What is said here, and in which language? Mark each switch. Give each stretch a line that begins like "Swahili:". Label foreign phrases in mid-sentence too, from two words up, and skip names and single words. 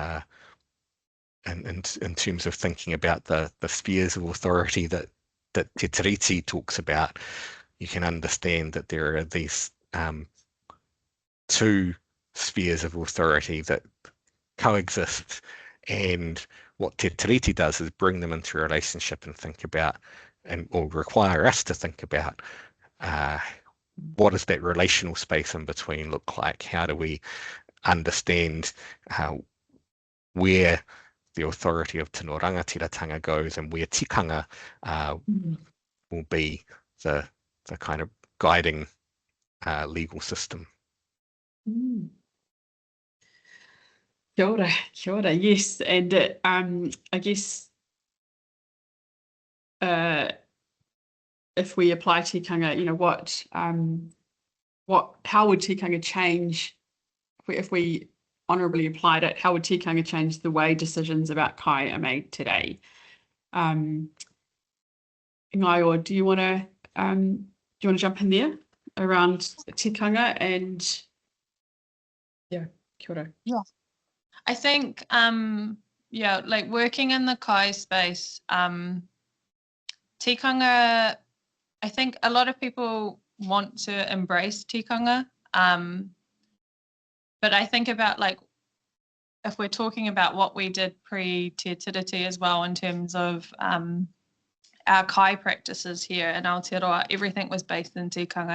English: in terms of thinking about the spheres of authority that Te Tiriti talks about, you can understand that there are these two spheres of authority that coexist, and what Te Tiriti does is bring them into a relationship and think about, or require us to think about, what does that relational space in between look like? How do we understand where the authority of
Māori: Tino Rangatiratanga
English: goes, and where tikanga will be the kind of guiding legal system.
Māori: Kia ora,
English: yes, and I guess if we apply tikanga, you know, how would tikanga change if we honourably applied it? How would tikanga change the way decisions about kai are made today? Ngaio, do you want to jump in there around tikanga and
Māori: kia ora?
English: Yeah, I think like working in the kai space, tikanga, I think a lot of people want to embrace tikanga, but I think about, like, if we're talking about what we did pre-Te Tiriti as well, in terms of our kai practices here in Aotearoa, everything was based in tikanga.